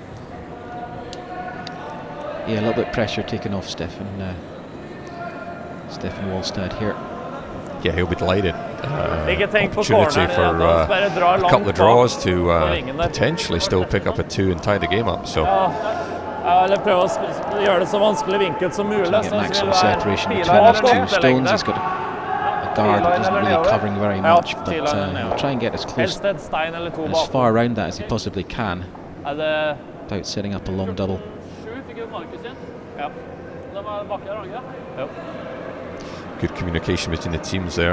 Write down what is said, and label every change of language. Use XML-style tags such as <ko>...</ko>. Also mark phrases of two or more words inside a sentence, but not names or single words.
<en>Yeah, a little bit of pressure taken off Stefan. His Stefan Walstad here. Yeah, he'll be delighted. Opportunity for a couple of draws to potentially still pick up a 2 and tie the game up. So</en> <no>Eller prøve å gjøre det så vanskelig vinkel som mulig.</no> <en>Trying to get maximum separation between these two stones. He's got a guard that isn't really covering very much, but he'll try and get as close, as far around that as he possibly can, without setting up a long double. Good communication between the teams there.</en>